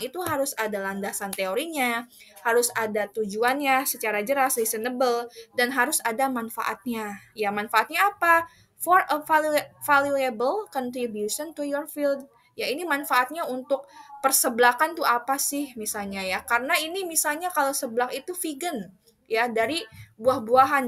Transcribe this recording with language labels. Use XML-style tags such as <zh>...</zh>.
<id>Itu harus ada landasan teorinya, harus ada tujuannya secara jelas, reasonable, dan harus ada manfaatnya. Ya, manfaatnya apa?</id> <en>For a valuable contribution to your field.</en> <id>Ya, ini manfaatnya untuk perseblakan tuh apa sih misalnya ya? Karena ini misalnya kalau seblak itu vegan ya, dari buah-buahan.</id>